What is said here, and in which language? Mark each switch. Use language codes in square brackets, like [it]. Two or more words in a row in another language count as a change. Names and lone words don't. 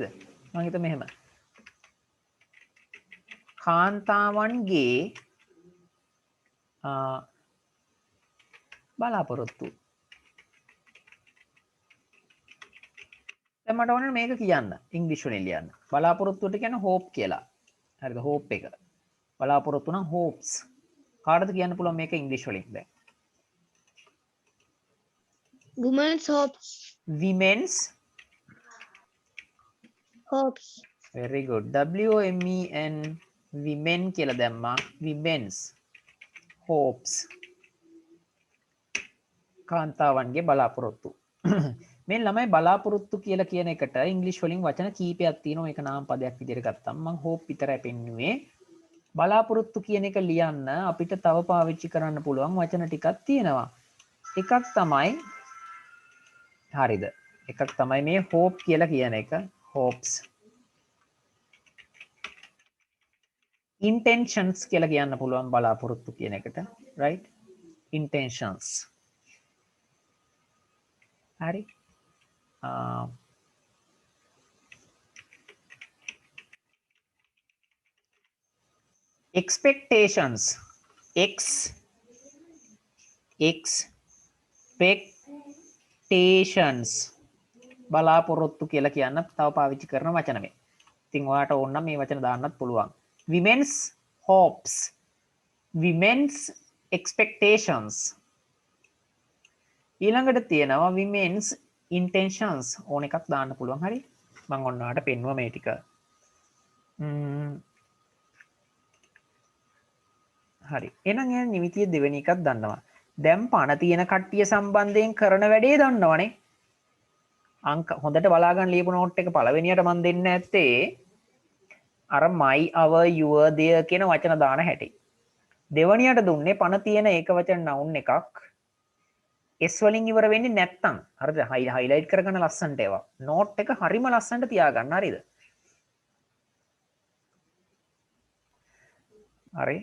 [si] මම හිතුවා මෙහෙම. කාන්තාවන්ගේ බලාපොරොත්තු. දැන් මට ඕනේ මේක කියන්න ඉංග්‍රීසි වලින් ලියන්න. බලාපොරොත්තුට කියන්නේ hope කියලා. හරිද? hope එක. බලාපොරොත්තු නම් hopes. කාටද කියන්න පුළුවන් මේක ඉංග්‍රීසි වලින් දැන්? [en] women's hopes Women's hopes very good. WOMEN women [si] කියලා දැම්මා. [en] Women's hopes. [si] කාන්තාවන්ගේ බලාපොරොත්තු. මේ ළමයි බලාපොරොත්තු කියලා කියන එකට ඉංග්‍රීසි වලින් වචන කීපයක් තියෙනවා. ඒක නාම පදයක් විදිහට ගත්තම මම hope විතරයි පෙන්නුවේ. බලාපොරොත්තු කියන එක ලියන්න අපිට තව පාවිච්චි කරන්න පුළුවන් වචන ටිකක් තියෙනවා. එකක් තමයි හරිද? එකක් තමයි මේ hope කියලා කියන එක. [en] hopes. [si] intentions කියලා කියන්න පුළුවන් බලාපොරොත්තු කියන එකට. [en] right? [si] intentions. හරි. [en] expectations expectations [si] බලාපොරොත්තු කියලා කියන්න තව පාවිච්චි කරන වචන මේ. ඉතින් ඔයාට ඕන නම් මේ වචන දාන්නත් පුළුවන්. [en] women's hopes women's expectations [si] ඊළඟට තියෙනවා [en] women's intentions [si] ඕන එකක් දාන්න පුළුවන්. හරි මම ඔන්න ඔයාලට පෙන්නුවා මේ ටික. හරි එහෙනම් එහෙනම් නිමිතිය දෙවෙනි එකක් දන්නවා. දැන් පණ තියෙන කට්ටිය සම්බන්ධයෙන් කරන වැඩේ දන්නවනේ. අංක හොඳට බලාගන්න ලියපු නෝට් එක පළවෙනියට මම දෙන්න ඇත්තේ අර [en] my our your their [si] කියන වචන දාන හැටි. දෙවනියට දුන්නේ පණ තියෙන ඒක වචන noun එකක් S වලින් ඉවර වෙන්නේ නැත්තම් හරිද? highlight කරගන්න ලස්සනට ඒවා. note එක හරිම ලස්සනට තියාගන්න හරිද? හරි.